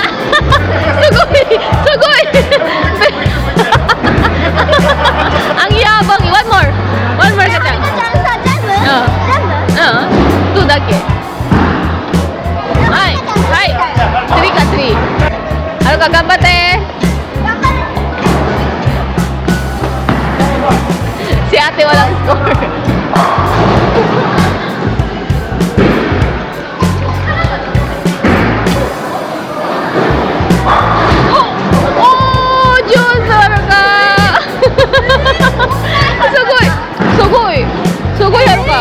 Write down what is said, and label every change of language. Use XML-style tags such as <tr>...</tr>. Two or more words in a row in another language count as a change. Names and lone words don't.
<ja>すごい。すごい.</ja> <tl>Ang yabang.</tl> <en>One more. One more</en> <tl>ka</tl> <ja>ちゃん</ja> <tl>dyan.</tl> <ja>さ、全部全部 2だけ。はい。はい。3か3。はるか頑張って。頑張る。</ja> <tl>Si ate walang score. Oh! Diyos! Haruka!</tl> <ja>すごい！すごい! Sugoi, Haruka!</ja>